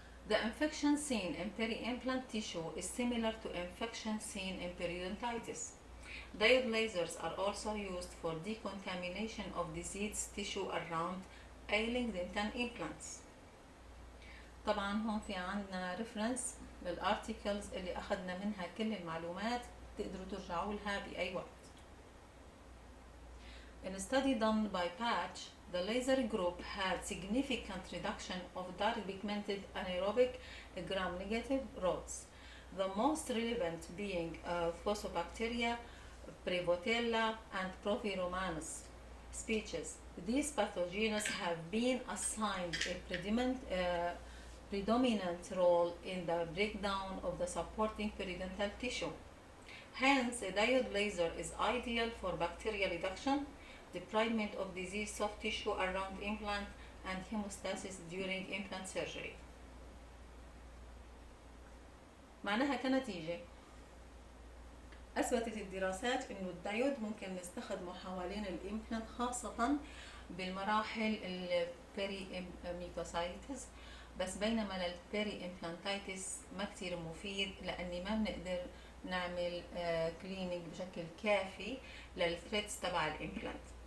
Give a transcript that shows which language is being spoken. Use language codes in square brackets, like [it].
[en] The infection seen in peri-implant tissue is similar to infection seen in periodontitis. Diode lasers are also used for decontamination of diseased tissue around ailing dental implants. [ar] طبعا هون في عندنا ريفرنس للارتيكلز اللي اخذنا منها كل المعلومات، تقدروا ترجعوا لها باي وقت. [en] In a study done by Patch, the laser group had significant reduction of dark pigmented anaerobic gram-negative rods, the most relevant being Phosphobacteria, Prevotella, and Proviromanus species. These pathogens have been assigned a predominant role in the breakdown of the supporting periodontal tissue. Hence, a diode laser is ideal for bacterial reduction, debridement of diseased soft tissue around implant, and hemostasis during implant surgery. [ar] معناها كنتيجة أثبتت الدراسات إنه الدايود ممكن نستخدمه حوالين الإمبلانت، خاصة بالمراحل البيري-إمبلانتايتس، بس بينما للبيري-إمبلانتايتس ما كتير مفيد لأني ما بنقدر نعمل كلينينج بشكل كافي للثريدز تبع الإمبلانت.